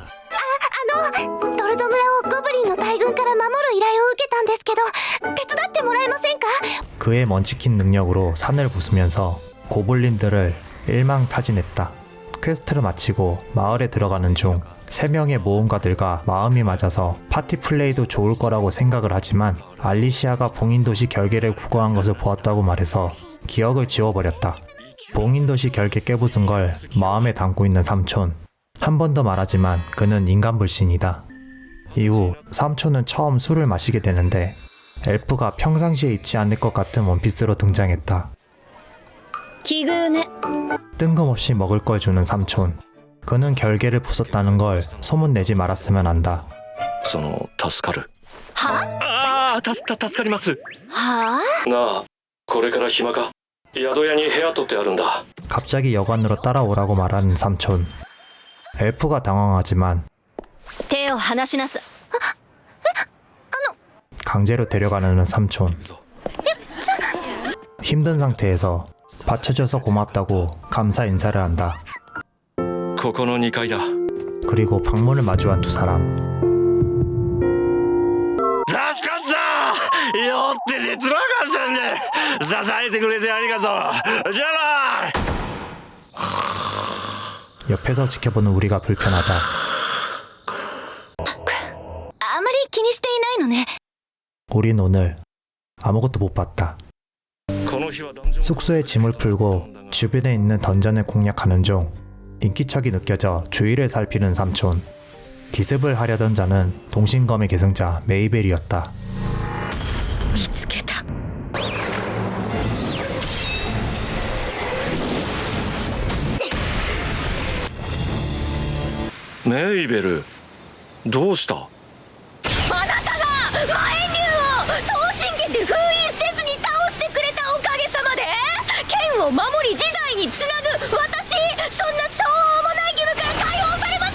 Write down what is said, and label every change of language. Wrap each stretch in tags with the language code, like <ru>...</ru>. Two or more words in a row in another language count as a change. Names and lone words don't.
<ja>ドルド村をゴブリンの大群から守る依頼を受けたんですけど手伝ってもらえませんか。</ja> <ko>그의 먼치킨 능력으로 산을 부수면서 고블린들을 일망타진했다. 퀘스트를 마치고 마을에 들어가는 중 3명의 모험가들과 마음이 맞아서 파티 플레이도 좋을 거라고 생각을 하지만 알리시아가 봉인도시 결계를 구가한 것을 보았다고 말해서 기억을 지워버렸다. 봉인도시 결계 깨부순 걸 마음에 담고 있는 삼촌. 한 번 더 말하지만 그는 인간 불신이다. 이후 삼촌은 처음 술을 마시게 되는데 엘프가 평상시에 입지 않을 것 같은 원피스로 등장했다.</ko> <ja>奇遇ね。</ja> <ko>뜬금없이 먹을 걸 주는 삼촌. 그는 결계를 부쉈다는 걸 소문내지 말았으면 한다.</ko> <ja>その助かる。はああ助かります。はあ。なあこれから暇か。宿屋に部屋取ってあるんだ。</ja> <ko>갑자기 여관으로 따라오라고 말하는 삼촌. 엘프가 당황하지만</ko> <ja>手を離しなさ。</ja> <ko>강제로 데려가려는 삼촌. 힘든 상태에서 받쳐줘서 고맙다고 감사 인사를 한다.</ko> <ja>ここの2階だ。</ja> <ko>그리고 방문을 마주한 두 사람.</ko> <ja>助かったよってねつらかったんで支えてくれてありがとう。じゃあな。</ja> <ko>옆에서 지켜보는 우리가 불편하다.</ko> <ja>あまり気にしていないのね。</ja> <ko>우린 오늘 아무것도 못 봤다.</ko> <ja>この日はダンジョン</ja> <ko>숙소에 짐을 풀고 주변에 있는 던전을 공략하는 중 인기척이 느껴져 주위를 살피는 삼촌. 기습을 하려던 자는 동신검의 계승자 메이벨이었다.</ko> <ja>見つけた。メイベルどうした。あなたが魔炎竜を闘神剣で封印せずに倒してくれたおかげさまで剣を守り時代につなぐ私そんなしょうもない義務から解放されました。</ja>